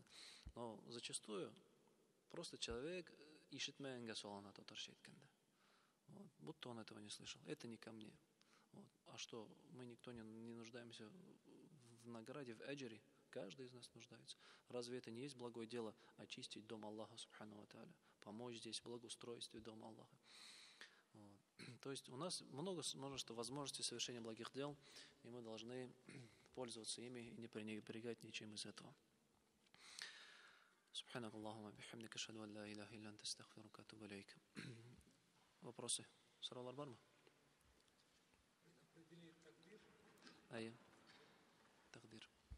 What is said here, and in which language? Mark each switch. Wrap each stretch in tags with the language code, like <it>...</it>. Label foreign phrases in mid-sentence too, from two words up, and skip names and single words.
<ru>Но зачастую просто человек ищет мэнга солана тоторшейтканда. Вот, будто он этого не слышал. Это не ко мне. Вот. А что, мы никто не нуждаемся в награде, в эджере? Каждый из нас нуждается. Разве это не есть благое дело очистить дом Аллаха,</ru> <ar>سبحانه وتعالى,</ar> <ru>помочь здесь в благоустройстве дома Аллаха? Вот. То есть у нас множество возможностей совершения благих дел, и мы должны пользоваться ими и не пренебрегать ничем из этого.</ru> <ar>سبحانك اللهم وبحمدك، أشهد أن لا إله إلا أنت، أستغفرك وأتوب إليك.</ar> <ru>Вопросы?</ru> <tt>Суралар бармы? Айя. Тагдир.</tt>